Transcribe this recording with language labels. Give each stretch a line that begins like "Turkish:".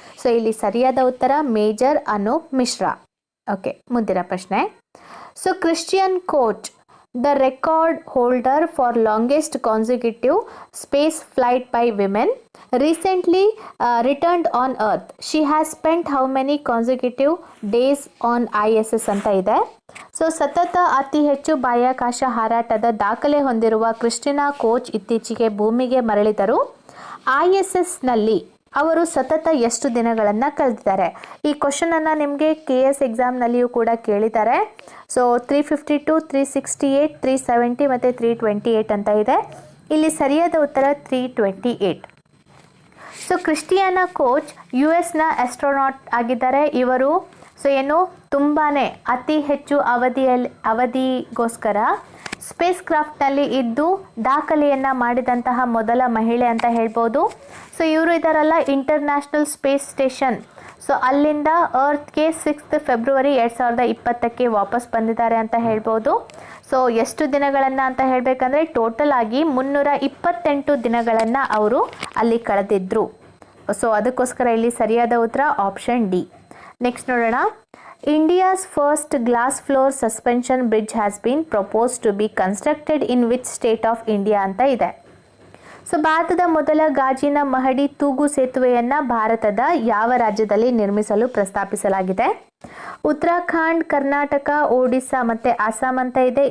Kannada: So ಇಲ್ಲಿ ಸರಿಯಾದ ಉತ್ತರ ಮೇಜರ್ ಅನೂಪ್ ಮಿಶ್ರಾ. ಓಕೆ, ಮುಂದಿನ ಪ್ರಶ್ನೆ.
English: So Christian Koch, the record holder for longest consecutive space flight by women, recently returned on earth. She has spent how many consecutive days on ISS
Kannada: ಅಂತ ಇದೆ. So ಸತತ ಅತಿ ಹೆಚ್ಚು ಬಾಹ್ಯಾಕಾಶ ಹಾರಾಟದ ದಾಖಲೆ ಹೊಂದಿರುವ ಕ್ರಿಸ್ಟಿನಾ ಕೋಚ್ ಇತ್ತೀಚೆಗೆ ಭೂಮಿಗೆ ಮರಳಿದರು. ISSನಲ್ಲಿ ಅವರು ಸತತ ಎಷ್ಟು ದಿನಗಳನ್ನು ಕಳೆದಿದ್ದಾರೆ? ಈ ಕ್ವಶನನ್ನು ನಿಮಗೆ KS ಎಕ್ಸಾಮ್ನಲ್ಲಿಯೂ ಕೂಡ ಕೇಳಿದ್ದಾರೆ. ಸೊ 352, 368, 370 ಮತ್ತು 328 ಅಂತ ಇದೆ. ಇಲ್ಲಿ ಸರಿಯಾದ ಉತ್ತರ 328. ಸೊ ಕ್ರಿಸ್ಟಿಯಾನಾ ಕೋಚ್ US ಆಸ್ಟ್ರೋನಾಟ್ ಆಗಿದ್ದಾರೆ. ಇವರು ತುಂಬಾ ಅತಿ ಹೆಚ್ಚು ಅವಧಿಗೋಸ್ಕರ ಸ್ಪೇಸ್ ಕ್ರಾಫ್ಟ್ನಲ್ಲಿ ಇದ್ದು ದಾಖಲೆಯನ್ನು ಮಾಡಿದಂತಹ ಮೊದಲ ಮಹಿಳೆ ಅಂತ ಹೇಳ್ಬೋದು. ಸೊ ಇವರು ಇದರಲ್ಲ ಇಂಟರ್ನ್ಯಾಷನಲ್ ಸ್ಪೇಸ್ ಸ್ಟೇಷನ್, ಸೊ ಅಲ್ಲಿಂದ ಅರ್ತ್ಗೆ 6 ಫೆಬ್ರವರಿ 2020ಕ್ಕೆ ವಾಪಸ್ ಬಂದಿದ್ದಾರೆ ಅಂತ ಹೇಳ್ಬೋದು. ಸೊ ಎಷ್ಟು ದಿನಗಳನ್ನು ಅಂತ ಹೇಳಬೇಕಂದ್ರೆ ಟೋಟಲ್ ಆಗಿ 328 ದಿನಗಳನ್ನು ಅವರು ಅಲ್ಲಿ ಕಳೆದಿದ್ರು. ಸೊ ಅದಕ್ಕೋಸ್ಕರ ಇಲ್ಲಿ ಸರಿಯಾದ ಉತ್ತರ ಆಪ್ಷನ್ ಡಿ. ನೆಕ್ಸ್ಟ್ ನೋಡೋಣ.
English: India's first glass floor suspension bridge has been proposed to be constructed in which state of India
Kannada: ಅಂತ ಇದೆ. ಸೊ ಭಾರತದ ಮೊದಲ ಗಾಜಿನ ಮಹಡಿ ತೂಗು ಸೇತುವೆಯನ್ನು ಭಾರತದ ಯಾವ ರಾಜ್ಯದಲ್ಲಿ ನಿರ್ಮಿಸಲು ಪ್ರಸ್ತಾಪಿಸಲಾಗಿದೆ? ಉತ್ತರಾಖಂಡ್, ಕರ್ನಾಟಕ, ಒಡಿಸ್ಸಾ ಮತ್ತು ಅಸ್ಸಾಂ ಅಂತ ಇದೆ.